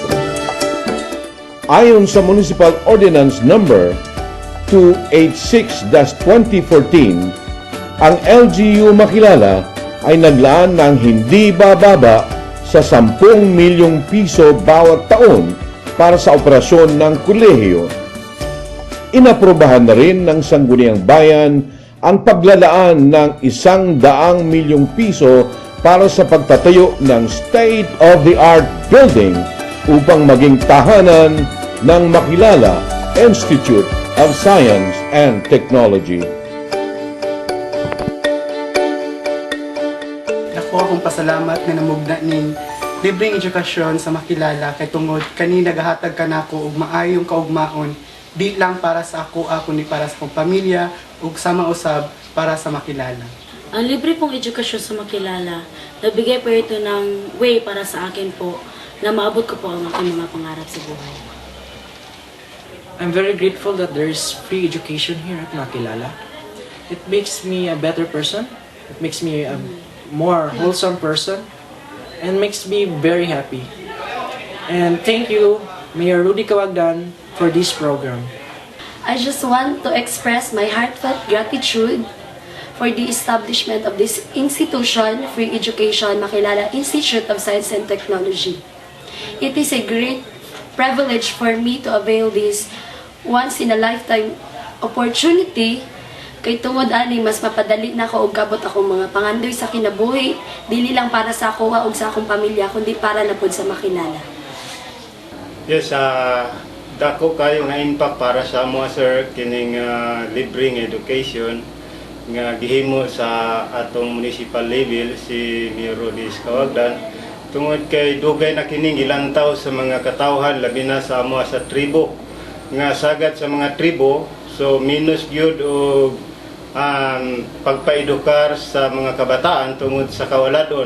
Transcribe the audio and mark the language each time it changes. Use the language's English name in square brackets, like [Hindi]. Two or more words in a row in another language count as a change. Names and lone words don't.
[Filipino] Ayon sa Municipal Ordinance Number 286-2014, ang LGU Makilala ay naglaan ng hindi bababa sa 10 milyong piso bawat taon para sa operasyon ng kolehiyo. Inaprobahan na rin ng Sangguniang Bayan ang paglalaan ng 100 milyong piso para sa pagtatayo ng state-of-the-art building upang maging tahanan ng Makilala Institute of Science and Technology. [Cebuano] Ako akong pasalamat nga namugna ning libreng edukasyon sa Makilala kay tungod kani nagahatag kanako og maayong kaugmaon di lang para sa ako kundi para sa akong pamilya ug sama usab para sa Makilala. [Filipino] Ang libre pong edukasyon sa Makilala, nagbigay po ito ng way para sa akin po na maabot ko po ang aking mga pangarap sa buhay. [English] I'm very grateful that there's free education here at Makilala. It makes me a better person. It makes me a more wholesome person and makes me very happy. And thank you, Mayor Rudy Kawagdan, for this program. I just want to express my heartfelt gratitude for the establishment of this institution, Free Education Makilala Institute of Science and Technology. It is a great privilege for me to avail this once-in-a-lifetime opportunity [Cebuano] kay tungod ani mas mapadali na ako og kabot akong mga pangandoy sa kinabuhi, dili lang para sa ako ug sa akong pamilya kundi para na pud sa Makilala. Yes, dako kayo nga impact para sa mo sir kining libreng education nga gihimo sa atong municipal level si Mayor Rudy Kawagdan tungod kay dugay na kining ilantaw sa mga katawhan labi na sa amo sa tribo nga sagad sa mga tribo so minus gyud og pagpaedukar sa mga kabataan tungod sa kawaladon.